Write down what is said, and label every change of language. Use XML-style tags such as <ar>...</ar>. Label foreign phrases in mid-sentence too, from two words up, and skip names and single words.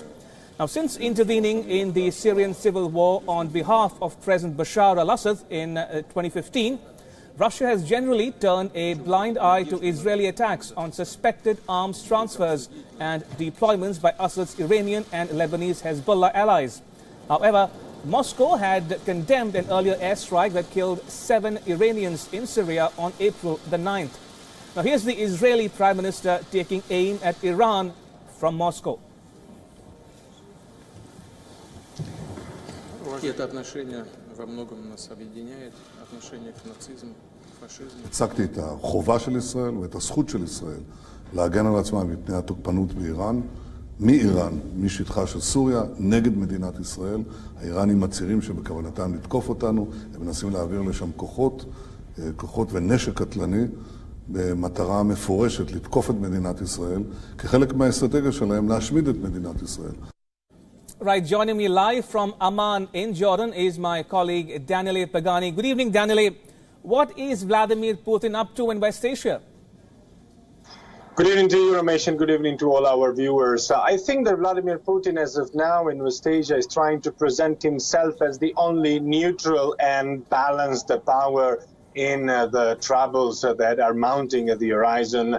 <en>Now, since intervening in the Syrian civil war on behalf of President Bashar al-Assad in 2015, Russia has generally turned a blind eye to Israeli attacks on suspected arms transfers and deployments by Assad's Iranian and Lebanese Hezbollah allies. However, Moscow had condemned an earlier airstrike that killed 7 Iranians in Syria on April the 9th. Now, here's the Israeli Prime Minister taking aim at Iran from Moscow.</en> <ru>Это отношение во многом нас объединяет, отношение к нацизму, фашизму.</ru> <he>הצגתי את החובה של ישראל ואת הזכות של ישראל להגן על עצמה מפני התוקפנות באיראן, מאיראן, משטחה של סוריה, נגד מדינת ישראל. האיראנים מצהירים שבכוונתם לתקוף אותנו, הם מנסים להעביר לשם כוחות ונשק קטלני, במטרה מפורשת לתקוף את מדינת ישראל, כחלק מהאסטרטגיה שלהם להשמיד את מדינת ישראל.</he> <en>Right, joining me live from Amman in Jordan is my colleague Daniele Pagani. Good evening, Daniele. What is Vladimir Putin up to in West Asia? Good evening to you, Ramesh, and good evening to all our viewers. I think that Vladimir Putin, as of now in West Asia, is trying to present himself as the only neutral and balanced power in the troubles that are mounting at the horizon.</en>